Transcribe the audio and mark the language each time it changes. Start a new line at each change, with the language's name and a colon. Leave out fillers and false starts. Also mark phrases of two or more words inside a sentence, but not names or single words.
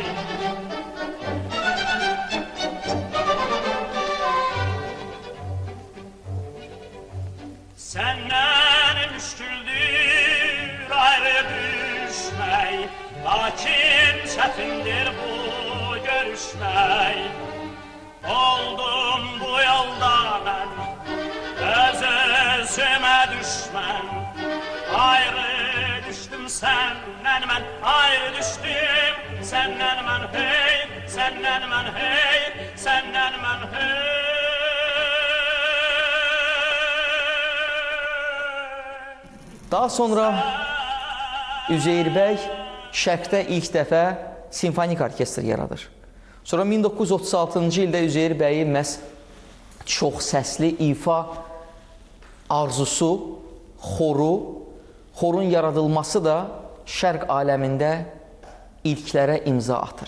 Azerbaijani: Səndən müşküldür ayrı düşmək, lakin çətindir bu görüşmək. Oldum bu yolda mən öz gözüme düşmen.
Turkish: Ayrı düştüm senden ben, ayrı düştüm senden ben, hey, senden ben, hey, senden ben, hey.
Azerbaijani: Daha sonra Üzeyir bəy Şərqdə ilk dəfə simfonik orkestr yaradır. Sonra 1936-cı ildə Üzeyir bəyi məhz çox səsli ifa arzusu, xorun yaradılması da Şərq aləmində ilklərə imza atır.